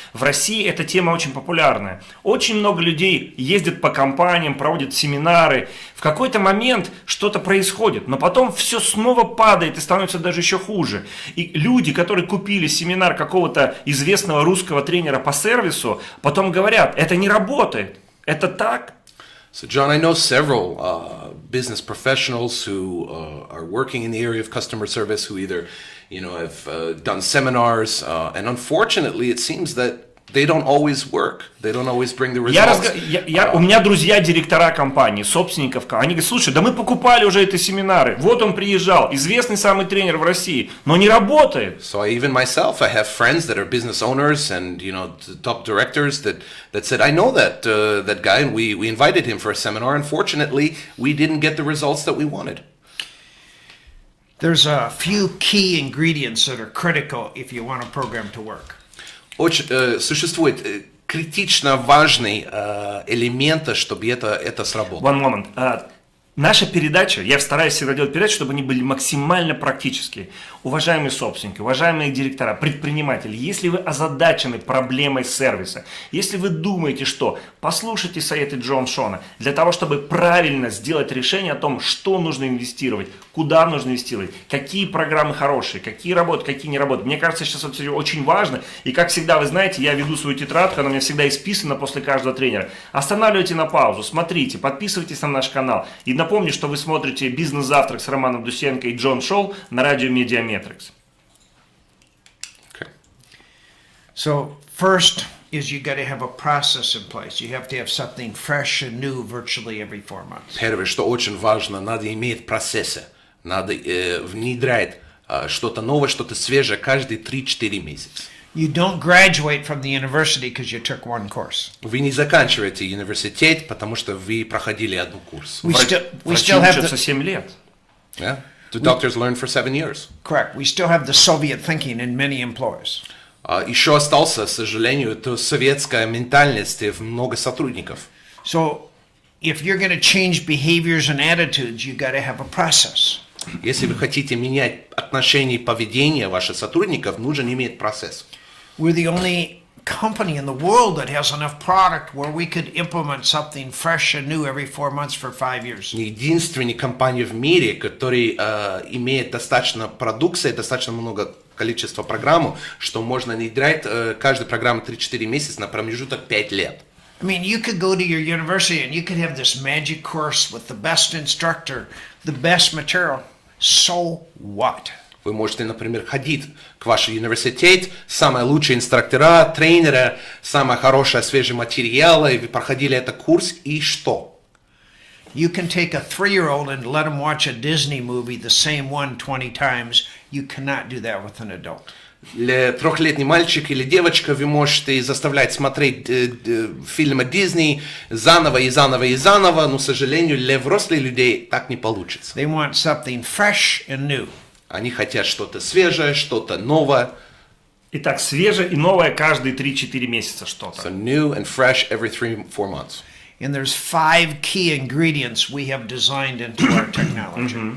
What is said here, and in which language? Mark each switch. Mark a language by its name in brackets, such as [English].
[Russian] В России эта тема очень популярная. Очень много людей ездят по компаниям, проводят семинары. В какой-то момент что-то происходит, но потом все снова падает и становится даже еще хуже. И люди, которые купили семинар какого-то известного русского тренера по сервису, потом говорят, это не работает. Это так? [English] So, John, I know several business professionals who are working in the area of customer service who either, have done seminars, and unfortunately, it seems that they don't always work. They don't always bring the results. [Russian] У меня друзья директора компании, собственников, они говорят, слушай, да мы покупали уже эти семинары, вот он приезжал, известный самый тренер в России, но не работает. [English] So even myself, I have friends that are business owners and top directors that said, I know that guy, and we invited him for a seminar. Unfortunately, we didn't get the results that we wanted. There's a few key ingredients that are critical if you want a program to work. [Russian] Существует критично важный элемент, чтобы это сработало. [English] One moment. [Russian] Наша передача, я стараюсь всегда делать передачи, чтобы они были максимально практические. Уважаемые собственники, уважаемые директора, предприниматели, если вы озадачены проблемой сервиса, если вы думаете, что послушайте советы Джона Шона для того, чтобы правильно сделать решение о том, что нужно инвестировать, куда нужно инвестировать, какие программы хорошие, какие работают, какие не работают. Мне кажется, сейчас это очень важно. И как всегда, вы знаете, я веду свою тетрадку, она у меня всегда исписана после каждого тренера. Останавливайте на паузу, смотрите, подписывайтесь на наш канал. И напомню, что вы смотрите «Бизнес, завтрак» с Романом Дусенко и Джон Шоул на радио Mediametrics. [English] Okay. So first is you got to have a process in place. You have to have something fresh and new virtually every 4 months. [Russian] Первое, что очень важно, надо иметь процессы, надо внедрять что-то новое, что-то свежее каждые 3-4 месяца. [English] You don't graduate from the university because you took one course. [Russian] Вы не заканчиваете университет, потому что вы проходили один курс. [English] We [Russian] Врачи [English] still have [Russian] учатся 7 лет. [English] Yeah? The doctors learn for 7 years. correct. We still have the Soviet thinking in many employers. [Russian] Еще остался, к сожалению, это советская ментальность в много сотрудников. [English] So if you're going to change behaviors and attitudes, you got to have a process. [Russian] Если вы хотите менять отношения и поведение ваших сотрудников, нужно иметь процесс. [English] We're the only company in the world that has enough product where we could implement something fresh and new every 4 months for 5 years. [Russian] Единственная компания в мире, которая имеет достаточно продукции, достаточно много количества программ, что можно внедрять каждую программу 3-4 месяца на промежуток 5 лет. [English] I mean, you could go to your university and you could have this magic course with the best instructor, the best material. So what? [Russian] Вы можете, например, ходить к вашему университету, самые лучшие инструктора, тренеры, самые хорошие свежие материалы, и вы проходили этот курс, и что? [English] You can take a 3-year-old and let him watch a Disney movie, the same one 20 times. You cannot do that with an adult. [Russian] Для трехлетний мальчик или девочка вы можете заставлять смотреть фильмы Disney заново и заново и заново, но, к сожалению, для взрослых людей так не получится. [English] They want something fresh and new. [Russian] Они хотят что-то свежее, что-то новое. Итак, свежее и новое каждые 3-4 месяца что-то. [English] So new and fresh every 3-4 months. And there's 5 key ingredients we have designed into our technology.